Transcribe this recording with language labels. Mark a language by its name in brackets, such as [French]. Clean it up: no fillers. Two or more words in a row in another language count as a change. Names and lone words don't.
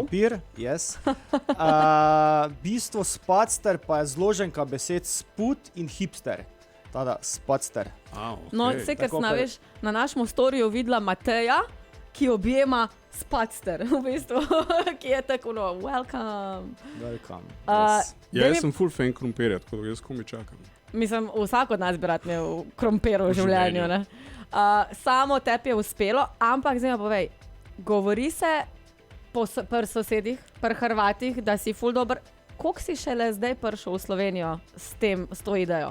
[Slovenian] krompir. Yes. Bistvo spacter pa je zloženka besed sput in hipster. Tada, spacter. Okay. No, vse, kar Tako, snaviš, na našem storiju videla Mateja, ki objema Spacter, v bistvu, ki je tako, no, welcome. Welcome. Yes. Ja, jaz sem full fan krompirja, tako da jaz komi čakam. Mislim, vsak od nas bi rad imel krompir v življenju. Ne? Samo tebi je uspelo, ampak zdaj mi povej, govori se pri sosedih, pri Hrvatih, da si ful dober. Koliko si šele zdaj prišel v Slovenijo s to idejo?